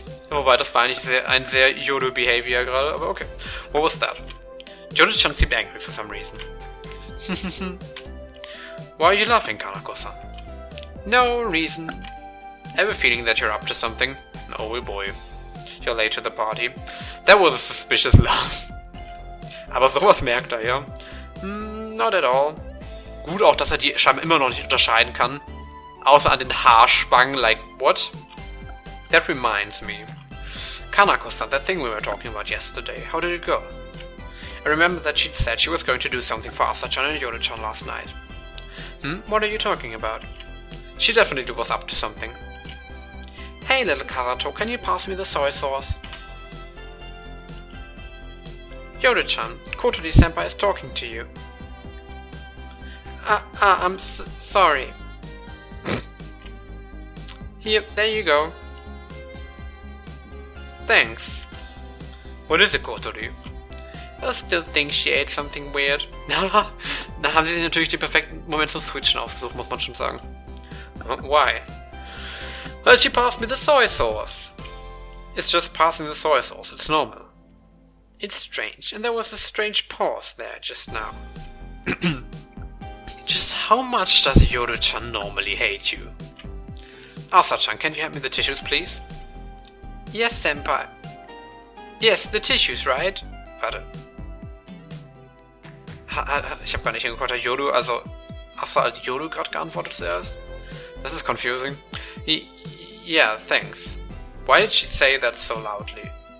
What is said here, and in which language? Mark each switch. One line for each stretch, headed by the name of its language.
German: Wobei, das war eigentlich ein sehr Yodo-Behavior gerade, aber okay.
English: What was that? Yodo-chan seemed angry for some reason. Why are you laughing, Kanako-san? No reason. I have a feeling that you're up to something. Oh boy. You're late to the party. That was a suspicious laugh.
German: Aber sowas merkt er, ja?
English: Not at all.
German: Gut auch, dass er die scheinbar immer noch nicht unterscheiden kann. Außer an den Haarspangen,
English: like, what? That reminds me. Kanako-san, that thing we were talking about yesterday, how did it go? I remember that she said she was going to do something for Asa-chan and Yodo-chan last night. What are you talking about? She definitely was up to something. Hey, little Karato, can you pass me the soy sauce? Yodo-chan, Kotodi-senpai is talking to you. I'm sorry. Here, there you go. Thanks. What is it, Kotodi? I still think she ate something weird.
German: Da haben sie sich natürlich den perfekten Moment zum Switchen ausgesucht, muss man schon sagen.
English: Why? Well, she passed me the soy sauce. It's just passing the soy sauce, it's normal. It's strange, and there was a strange pause there just now. Just how much does Yodo-chan normally hate you? Asa-chan, can you hand me the tissues, please? Yes, senpai. Yes, the tissues, right?
German: Warte. Ich hab gar nicht hingeguckt, hat Yodo, also Asa als Yodo gerade geantwortet zuerst?
English: This is confusing. Yeah, thanks. Why did she say that so loudly?